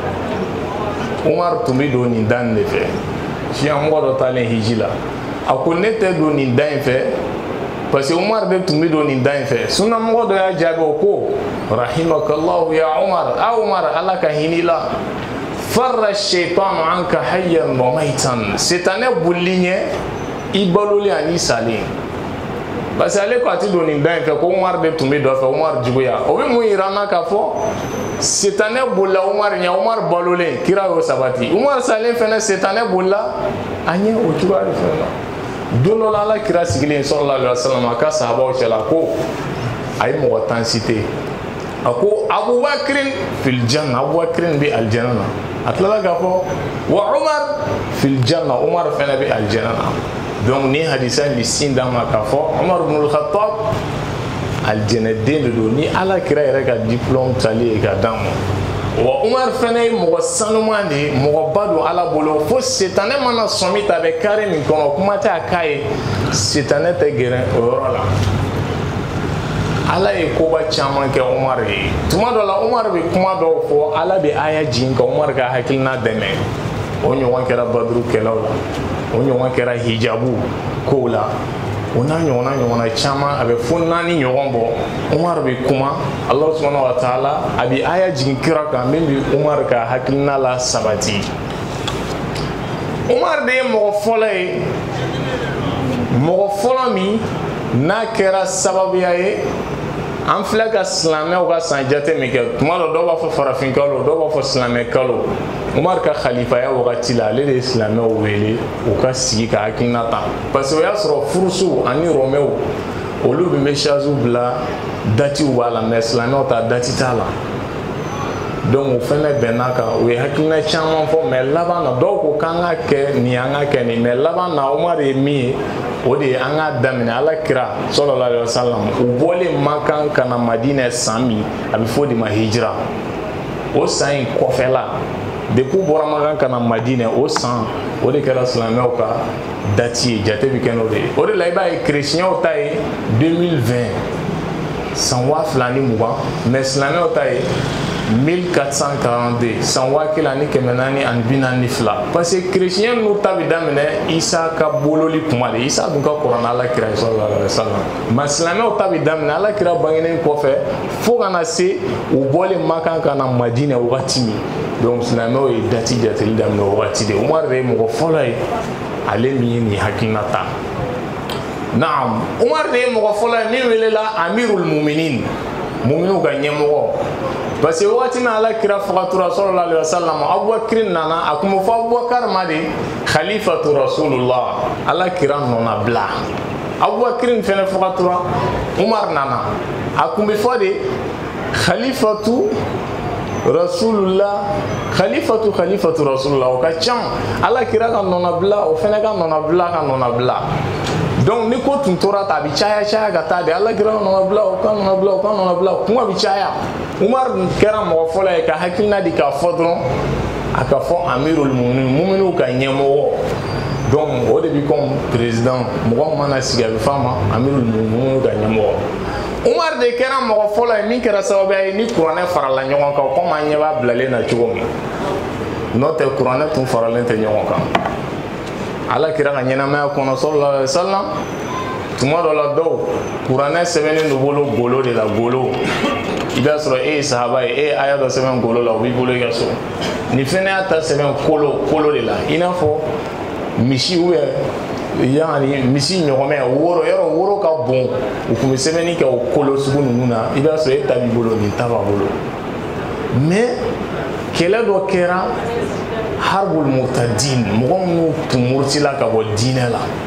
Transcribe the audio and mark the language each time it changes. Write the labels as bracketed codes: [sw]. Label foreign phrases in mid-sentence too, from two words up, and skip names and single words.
[bm] Umar tun bɛ don nin dan de fɛ siya mɔgɔ dɔ taalen hiji la a ko ne tɛ don nin dan in fɛ [fr] parce que [bm] Umar de tun bɛ don nin dan in fɛ sunna mɔgɔ dɔ y'a jaabi o ko [ar] رحمك الله يا عمر [bm] a Umar ala ka hinɛ la [ar] فر الشيطان عنك حيا وميتا [bm] setanɛ bolili ɲɛ i balolen ani salen [fr] parce que [bm] ale ko a ti don nin dan in fɛ ko Umar de tun bɛ dɔ fɛ Umar juguya o bɛ mun yira n na k'a fɔ setanɛ bolila Umar ɲɛ Umar balolen kira y'o sabati Umar salen fɛnɛ setanɛ bolila a ɲɛ o cogoya de fɛnɛ la don dɔ la ala kira sigilen [ar] صلى الله عليه وسلم [bm] a ka sahabaw cɛla ko a ye mɔgɔ 10 cité a ko [ar] أبو بكر في الجنة [bm] Abubakirin bɛ aljana na a tilala k'a fɔ [ar] وعمر في الجنة [bm] Umar fɛnɛ bɛ aljana na donc ni hadisa bi sin d'a ma k'a fɔ Umar ibn al-Khattab aljanaden de don ni ala kira yɛrɛ ka diplôme tali ye ka d'a ma wa Umar fɛnɛ ye mɔgɔ sanuman de ye mɔgɔba don ala bolo fo setanɛ mana sɔmi ta a bɛ carré min kɔnɔ kuma tɛ a k'a ye setanɛ tɛ gɛrɛ o yɔrɔ la ala ye koba caman kɛ Umar ye tuma dɔ la Umar bɛ kuma dɔw fɔ ala bɛ aya jigin ka Umar ka hakilina dɛmɛ o ɲɔgɔn kɛra baduru kɛlaw la o ɲɔgɔn kɛra hijabu kow la o n'a ɲɔgɔnna caman a bɛ fo 4 ɲɔgɔn bɔ Umar bɛ kuma [ar] الله سبحانه وتعالى [bm] a bɛ aya jigin kira kan min bɛ Umar ka hakilina la sabati Umar de ye mɔgɔ fɔlɔ ye mɔgɔ fɔlɔ min n'a kɛra sababuya ye an filɛ ka silamɛw ka san jate min kɛ tuma dɔ dɔw b'a fɔ farafin kalo dɔw b'a fɔ silamɛ kalo Umar ka khalifaya wagati la ale de ye silamɛw wele u ka sigi ka hakilina ta [fr] parce que [bm] o y'a sɔrɔ furusu ani romɛw olu bɛ mɛsaziw bila datiw b'a la mais silamɛw ta dati t'a la donc o fɛnɛ bɛnna kan u ye hakilina caman fɔ mais laban na dɔw ko k'an ka kɛ nin an ka kɛ nin mais laban na Umar ye min ye o de ye an ka daminɛ ala kira [ar] صلى الله عليه وسلم [bm] u bɔlen Makan ka na Madina san min a bɛ fɔ o de ma hijira o san in kɔfɛla depuis u bɔra Makan ka na Madina o san o de kɛra silamɛw ka date ye jate bɛ kɛ n'o de ye o de la i b'a ye chrétienw ta ye 2020 san 2020 mais silamɛw ta ye 1442 san wakil ani kɛmɛ naani ani bi naani fila [fr] parce que [bm] chrétien n'u ta bi daminɛ Isa ka bololi kuma de Isa dun ka kɔrɔ n'Ala kira [ar] صلى الله عليه وسلم [bm] mais silamɛw ta bi daminɛ Ala kira bangenen kɔfɛ fo kana se u bɔlen Maka ka na Madina wagati min donc silamɛw ye dati jateli daminɛ o wagati de Umar de ye mɔgɔ fɔlɔ ye ale min ye nin hakilina ta naam Umar de ye mɔgɔ fɔlɔ ye min welela [ar] أمير المؤمنين [bm] muminu ka ɲɛmɔgɔ [fr] parce que [bm] wagati min Ala kira fagatura [ar] صلى الله عليه وسلم [bm] Abubakar nana a kun bɛ fɔ Abubakar ma de [ar] خليفة رسول الله [bm] Ala kira nɔna bila Abubakar fɛnɛ fagatura Umar nana a kun bɛ fɔ de [ar] خليفة رسول الله خليفة رسول الله [bm] o ka can Ala kira ka nɔna bila o fɛnɛ ka nɔna bila donc ni ko tun tora ta bi caya ka taa de Ala kira nɔna bila o ka nɔna bila kuma bi caya Umar kɛra mɔgɔ fɔlɔ ye ka hakilina di k'a fɔ dɔrɔn a ka fɔ [ar] أمير المؤمنين [bm] ka ɲɛmɔgɔ donc o de bi comme président mɔgɔ mana sigi a bɛ f'a ma [ar] أمير المؤمنين [bm] ka ɲɛmɔgɔ Umar de kɛra mɔgɔ fɔlɔ ye min kɛra sababu ye ni kuranɛ farala ɲɔgɔn kan comme an ɲɛ b'a bilalen na cogo min n'o tɛ kuranɛ tun faralen tɛ ɲɔgɔn kan Ala kira ka ɲɛnamaya kɔnɔ [ar] صلى الله عليه وسلم [bm] tuma dɔ la dɔw kuranɛ sɛbɛnnen do bolo golo de la golo i b'a sɔrɔ e ye sahaba ye e ye aya dɔ sɛbɛn golo la o b'i bolo i ka so ni fɛnɛ y'a ta sɛbɛn kolo de la i n'a fɔ misi yani misi ɲɔgɔmɛ woro yɔrɔ woro ka bon u kun bɛ sɛbɛnni kɛ o kolo sugu ninnu na i b'a sɔrɔ e ta b'i bolo nin ta b'a bolo mais kɛlɛ dɔ kɛra [ar] حرب المرتدين [bm] mɔgɔ minnu tun murutila ka bɔ diinɛ la